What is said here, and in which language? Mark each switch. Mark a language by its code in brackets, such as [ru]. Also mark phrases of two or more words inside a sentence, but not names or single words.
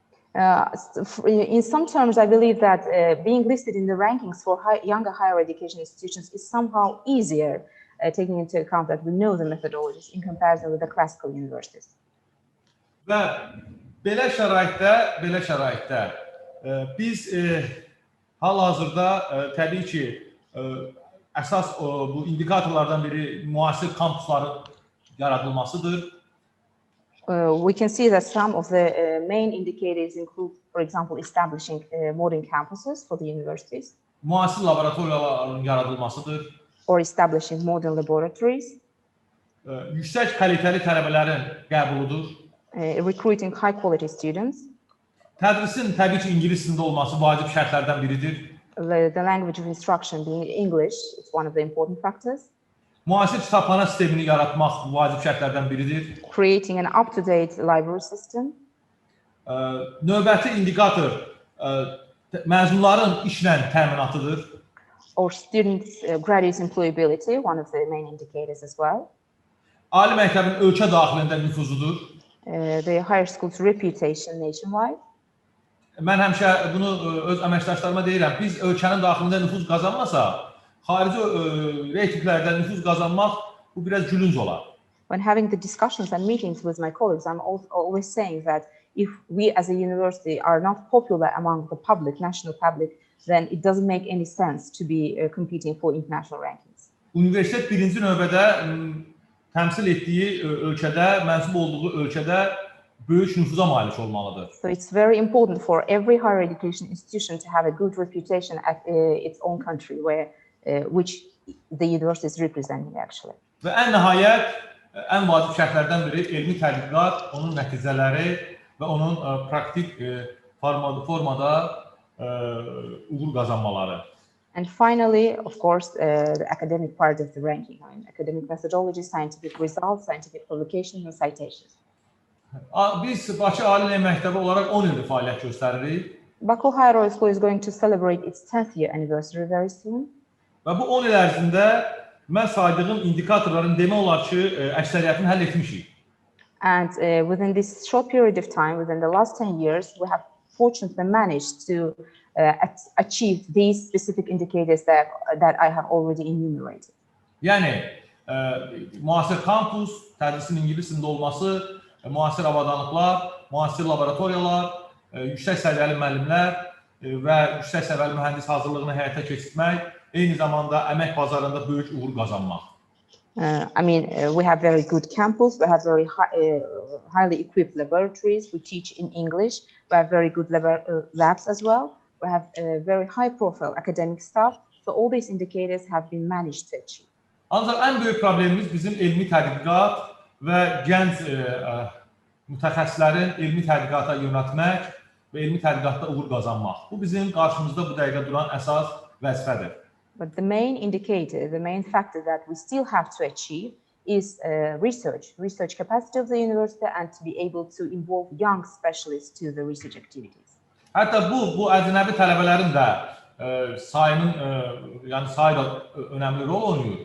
[en] In some terms, I believe that being listed in the rankings for younger higher education institutions is somehow easier, taking into account that we know the methodologies in comparison with the classical universities. [az] Və belə şəraitdə biz hal-hazırda təbii ki, əsas bu indikatorlardan biri müasir kampusların yaradılmasıdır. [en] We can see that some of the main indicators include, for example, establishing modern campuses for the universities. [az] Müasir laboratoriyaların yaradılmasıdır. [en] Or establishing modern laboratories. [az] Yüksək kalitəli tələbələrin qəbuludur. [en] Recruiting high quality students. [az] Tədrisin təbii ki, ingilis dilində olması vacib şərtlərdən biridir. [en] The language of instruction being English is one of the important factors. [az] Müasir kitabxana sistemini yaratmaq vacib şərtlərdən biridir. [en] Creating an up-to-date library system. [az] Növbəti indikator məzunların işlə təminatıdır. [en] Or students' graduate employability, one of the main indicators as well. [az] Ali məktəbin ölkə daxilində nüfuzudur. [en] The higher school's reputation nationwide. [az] Mən həmişə bunu öz əməkdaşlarıma deyirəm. Biz ölkənin daxilində nüfuz qazanmasaq, xarici reytinglərdə nüfuz qazanmaq bu biraz gülünc olar. [en] When having the discussions and meetings with my colleagues, I'm always saying that if we as a university are not popular among the public, national public, then it doesn't make any sense to be competing for international rankings. [az] Universitet birinci növbədə təmsil etdiyi ölkədə, mənsub olduğu ölkədə böyük nüfuza malik olmalıdır. [en] So it's very important for every higher education institution to have a good reputation at its own country, which the university is representing actually. [az] Və ən nəhayət, ən vacib şərtlərdən biri elmi tədqiqat, onun nəticələri və onun praktik formada uğur qazanmaları. [en] And finally, of course, the academic part of the ranking, academic methodology, scientific results, scientific publications and citations. [az] Biz Bakı Ali Elm Məktəbi olaraq 10 ildir fəaliyyət göstəririk. [en] Baku Higher Oil School is going to celebrate its 10th year anniversary very soon. [az] Və bu 10 il ərzində mən saydığım indikatorların demək olar ki, əksəriyyətini həll etmişik. [en] And within this short period of time, within the last 10 years, we have fortunately managed to achieve these specific indicators that I have already enumerated. [az] Yəni, müasir kampus, tədrisin ingilis dilində olması, müasir avadanlıqlar, müasir laboratoriyalar, yüksək səviyyəli müəllimlər və yüksək səviyyəli mühəndis hazırlığını həyata keçirmək, eyni zamanda əmək bazarında böyük uğur qazanmaq. [en] We have very good campus, we have very highly equipped laboratories, we teach in English, we have very good labs as well, we have a very high profile academic staff, so all these indicators have been managed to achieve. [az] Ancaq ən böyük problemimiz bizim elmi tədqiqat və gənc mütəxəssislərin elmi tədqiqata yönəltmək və elmi tədqiqatda uğur qazanmaq. Bu bizim qarşımızda bu dəqiqə duran əsas vəzifədir. [en] But the main indicator, the main factor that we still have to achieve is research capacity of the university and to be able to involve young specialists to the research activities. [az] Hətta bu əcnəbi tələbələrin də sayının, yəni sayı da önəmli rol oynayır.